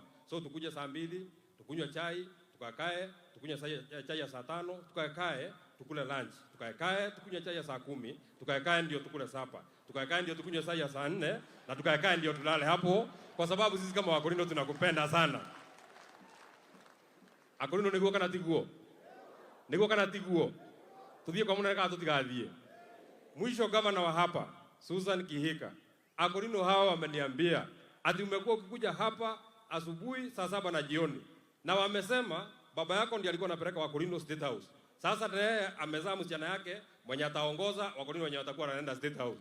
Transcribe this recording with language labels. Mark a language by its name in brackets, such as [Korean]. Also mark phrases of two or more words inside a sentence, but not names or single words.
[Swahili] So tukuje saa 2, tukunywe chai, tukakae, tukunywe chai ya saa 5, tukakae, tukule lunch. Tukakae, tukunywe chai ya saa 10, tukakae ndio tukule sapa. Tukakae ndio tukunywe chai ya saa 4 na tukakae ndio tulale hapo, kwa sababu sisi kama Wakorino tunakupenda sana. [Kikuyu] Akorino niguo kana tiguo? Niguo kana tiguo? Tuthie kwa muna kana tutigathie. [Swahili] Mwisho gavana wa hapa, Susan Kihika, Akorino hawa wameniambia ati umekuwa ukikuja hapa asubuhi saa 7 na jioni. Na wamesema baba yako ndiye alikuwa anapeleka Wakorino State House. Sasa yeye amezaa msichana yake mwenye ataongoza Wakorino wenye watakuwa wanaenda State House.